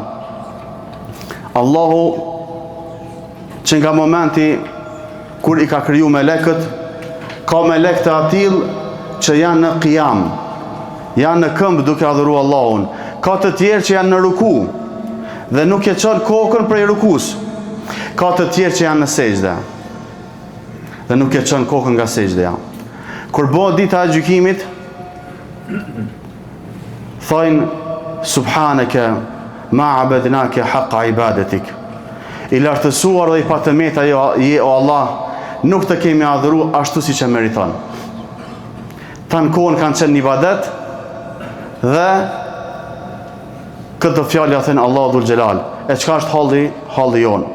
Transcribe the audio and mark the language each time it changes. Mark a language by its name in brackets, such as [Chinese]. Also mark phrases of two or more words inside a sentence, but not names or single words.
[Albanian] Allahu që nga momenti kur i ka kriju melekët, ka melek të atill që janë në qiyam, janë në këmbë duke adhuru Allahun. Ka të tjerë që janë në ruku dhe nuk e çon kokën prej rukus. Ka të tjerë që janë në sejdë dhe nuk e çon kokën nga sejdja. Kur bëhet dita e gjykimit, thojnë [Arabic] سبحانك ما عبدناك حق عبادتك. [Albanian] I lartësuar dhe i patëmeta je o Allah, nuk të kemi adhuru ashtu si që meriton. Ta në kohën kanë qenë një ibadet dhe këtë fjallë ja thënë Allah [Arabic] ذو الجلال. [Albanian] E qka është halli jonë?